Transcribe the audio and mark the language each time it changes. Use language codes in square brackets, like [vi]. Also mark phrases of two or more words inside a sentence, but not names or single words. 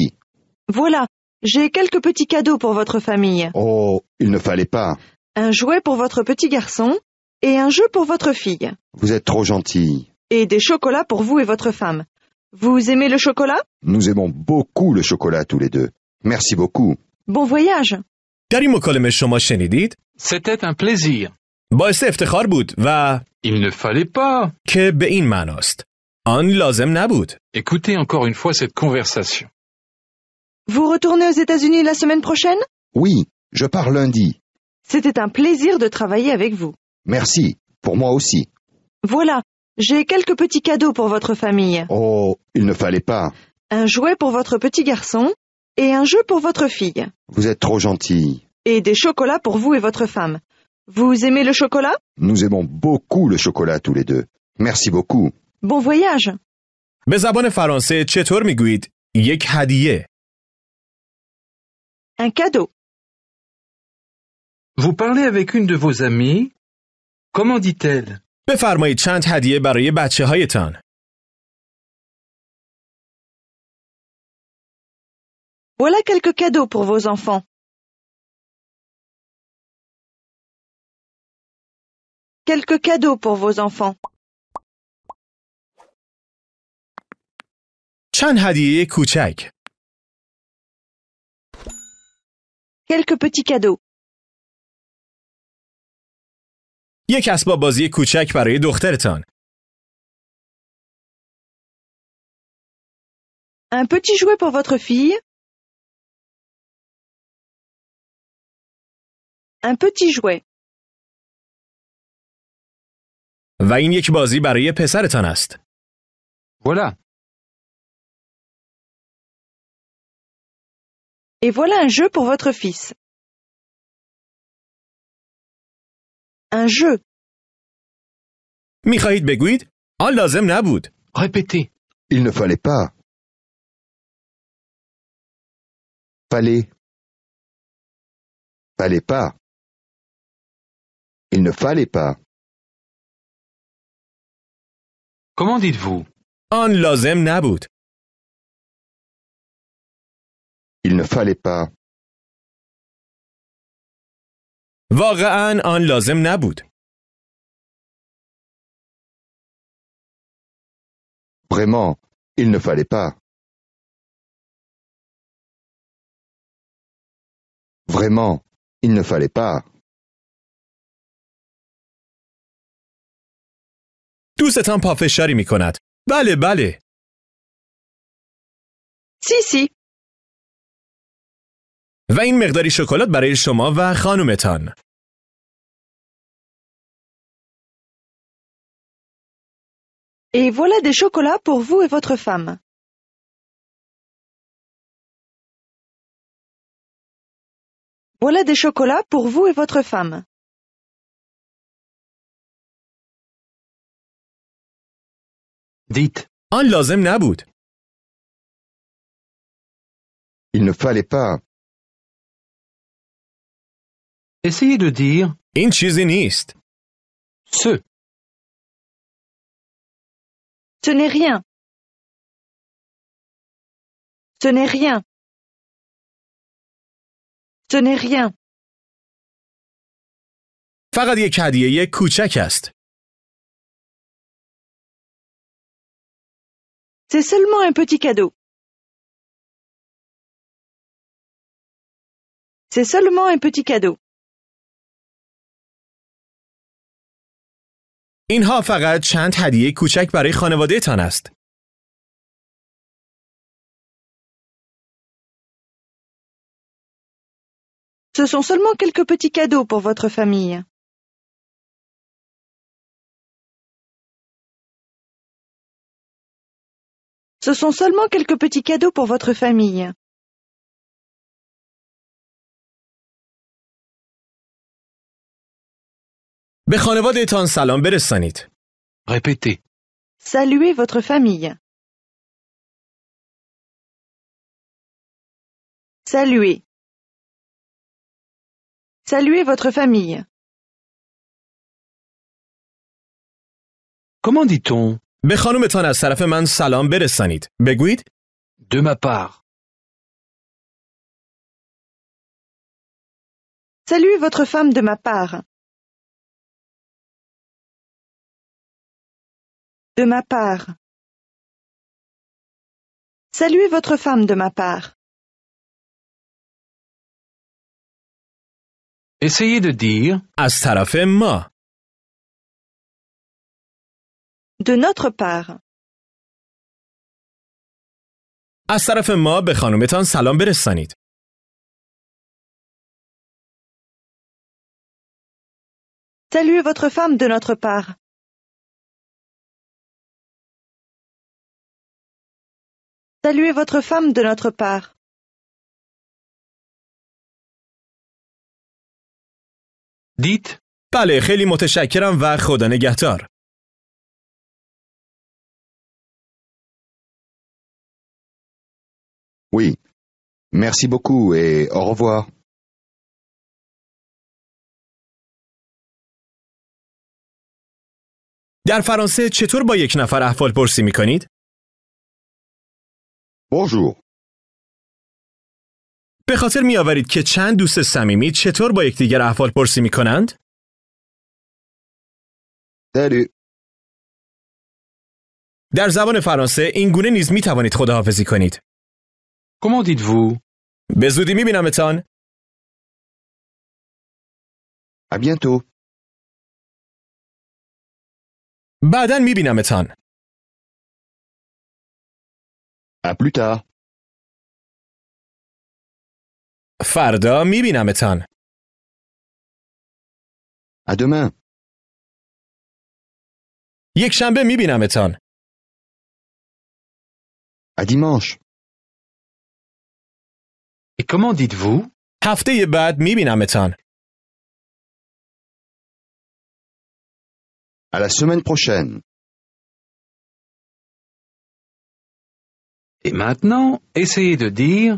[fr] Voilà, j'ai quelques petits cadeaux pour votre famille. Oh, il ne fallait pas. Un jouet pour votre petit garçon et un jeu pour votre fille. Vous êtes trop gentil. Et des chocolats pour vous et votre femme. Vous aimez le chocolat? Nous aimons beaucoup le chocolat tous les deux. Merci beaucoup. Bon voyage. [fa] در این مکالمه شما شنیدید؟ [fr] C'était un plaisir. [fa] باعث افتخار بود و [fr] Il ne fallait pas. [fa] که به این معناست. آن لازم نبود. [fr] Écoutez encore une fois cette conversation. Vous retournez aux États-Unis la semaine prochaine? Oui, je pars lundi. C'était un plaisir de travailler avec vous. Merci, pour moi aussi. Voilà, j'ai quelques petits cadeaux pour votre famille. Oh, il ne fallait pas. Un jouet pour votre petit garçon et un jeu pour votre fille. Vous êtes trop gentil. Et des chocolats pour vous et votre femme. Vous aimez le chocolat? Nous aimons beaucoup le chocolat tous les deux. Merci beaucoup. Bon voyage. [fa] به زبان فرانسه چطور میگویید؟ یک هدیه. [fr] Un cadeau. Vous parlez avec une de vos amies. Comment dit-elle? [fa] بفرمایید چند هدیه برای بچه هایتان. [fr] Voilà quelques cadeaux pour vos enfants. Quelques cadeaux pour vos enfants. [fa] چند هدیه کوچک. [fr] Quelques petits cadeaux. [fa] یک اسباب بازی کوچک برای دخترتان. [fr] Un petit jouet pour votre fille. Un petit jouet. [fa] و این یک بازی برای پسرتان است. [fr] Voilà. Et voilà un jeu pour votre fils. Un jeu. [fa] میخواهید بگویید؟ آن لازم نبود. [fr] Répétez. Il ne fallait pas. Fallait. Fallait pas. Il ne fallait pas. Comment dites-vous? [fa] آن لازم نبود. [fr] Il ne fallait pas. [fa] واقعاً آن لازم نبود. [fr] Vraiment, il ne fallait pas. Vraiment, il ne fallait pas. [fa] دوستتان پافشاری می کند. بله بله. [fr] Si, si. [fa] و این مقداری شکلات برای شما و خانومتان. [fr] Et voilà des chocolats pour vous et votre femme. Voilà des chocolats pour vous et votre femme. Dites. [fa] آن لازم نبود. [fr] Il ne fallait pas. Essayez de dire [fa] این چیزی نیست. [fr] ce. Ce n'est rien. Ce n'est rien. Ce n'est rien. [fa] فقط یک هدیه کوچک است. [fr] C'est seulement un petit cadeau. C'est seulement un petit cadeau. [fa] اینها فقط چند هدیه کوچک برای خانواده‌تان است. [fr] Ce sont seulement quelques petits cadeaux pour votre famille. Ce sont seulement quelques petits cadeaux pour votre famille. [fa] به خانواده‌تان سلام برسانید. [fr] Répétez. Saluez votre famille. Saluez. Saluez votre famille. Comment dit-on [fa] به خانومتان از طرف من سلام برسانید. بگویید [fr] de ma part? Saluez votre femme de ma part. De ma part. Saluez votre femme de ma part. Essayez de dire [fa] از طرف ما. [fr] De notre part. [fa] از طرف ما به خانومتان سلام برسانید. [fr] Saluez votre femme de notre part. Saluez votre femme de notre part. dites [fa] بله خیلی متشکرم و خدا نگهدار. [fr] Oui. Merci beaucoup et au revoir. [fa] در فرانسه چطور با یک نفر احوالپرسی می‌کنید؟ [fr] Bonjour. [fa] به خاطر می‌آورید که چند دوست صمیمی چطور با یکدیگر احوالپرسی می‌کنند؟ [fr] Salut. [fa] در زبان فرانسه این گونه نیز می‌توانید خداحافظی کنید. [fr] comment dites-vous [fa] به زودی می‌بینمتان. [fr] À bientôt. [fa] بعداً می‌بینمتان. [fr] À plus tard. [fa] فردا می‌بینمتان. [fr] À demain. [fa] یک شنبه می‌بینمتان. [fr] À dimanche. et comment dites-vous [fa] هفته بعد می‌بینمتان. [fr] À la semaine prochaine. et maintenant essayez de dire